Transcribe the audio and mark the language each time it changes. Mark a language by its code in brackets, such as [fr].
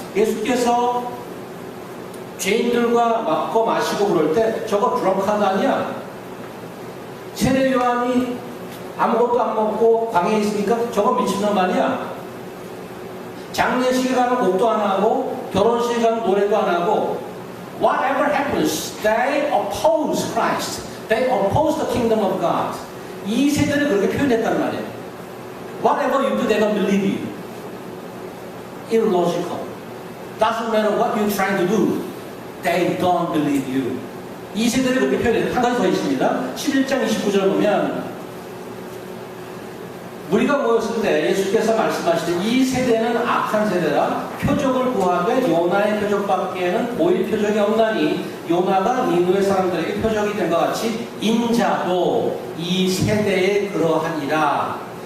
[ko] 예수께서 죄인들과 먹고 마시고 그럴 때 저거 드렁카드 아니야? 세례 요한이 아무것도 안 먹고 방에 있으니까 저거 미친놈 아니야? 장례식에 가면 곡도 안 하고 결혼식에 가면 노래도 안 하고 [en] whatever happens, they oppose Christ. They oppose the kingdom of God. [ko] 이 세대를 그렇게 표현했단 말이에요. [en] Whatever you do, they don't believe you. Illogical. Doesn't matter what you're trying to do. They don't believe you. [ko] 이 세대를 그렇게 표현해요. 한 가지 더 있습니다. 11장 29절 보면 우리가 모였을 때 예수께서 말씀하시되 이 세대는 악한 세대라 표적을 구하되 요나의 표적밖에는 보일 표적이 없나니 요나가 니느웨 사람들에게 표적이 된 것 같이 인자도 이 세대에 그러하니라.